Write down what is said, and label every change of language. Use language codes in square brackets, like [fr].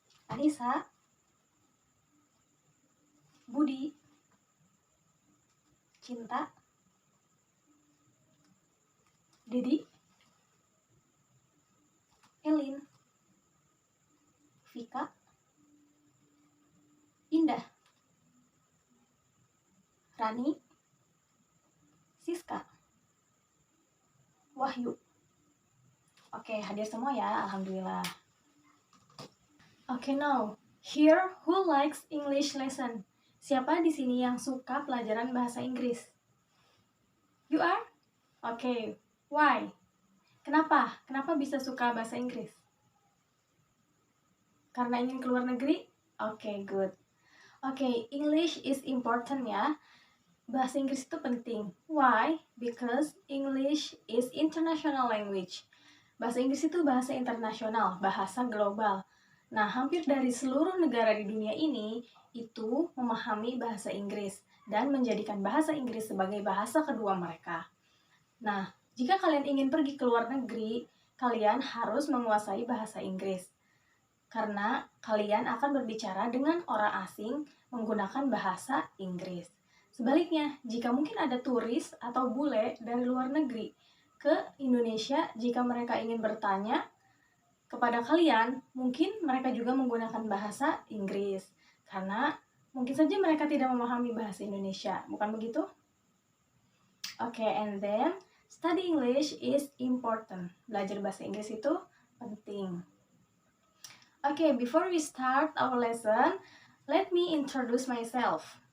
[id] Anissa, Budi, Cinta, Dedi, Elin, Vika, Indah, Rani, Siska, Wahyu. Oke, hadir semua ya, alhamdulillah. [en] Oke, now, here who likes English lesson? [id] Siapa di sini yang suka pelajaran bahasa Inggris? [en] You are? [id] Oke, why? Kenapa? Kenapa bisa suka bahasa Inggris? Karena ingin keluar negeri? Oke, good. [en] Oke, English is important ya. [id] Bahasa Inggris itu penting. [en] Why? Because English is international language. [id] Bahasa Inggris itu bahasa internasional, bahasa global. Nah, hampir dari seluruh negara di dunia ini itu memahami bahasa Inggris dan menjadikan bahasa Inggris sebagai bahasa kedua mereka. Nah, jika kalian ingin pergi ke luar negeri, kalian harus menguasai bahasa Inggris. Karena kalian akan berbicara dengan orang asing menggunakan bahasa Inggris. Sebaliknya, jika mungkin ada turis atau bule dari luar negeri ke Indonesia, jika mereka ingin bertanya kepada kalian, mungkin mereka juga menggunakan bahasa Inggris. Karena mungkin saja mereka tidak memahami bahasa Indonesia, bukan begitu? [en] Okay, and then study English is important. [id] Belajar bahasa Inggris itu penting. [en] Okay, before we start our lesson, let me introduce myself.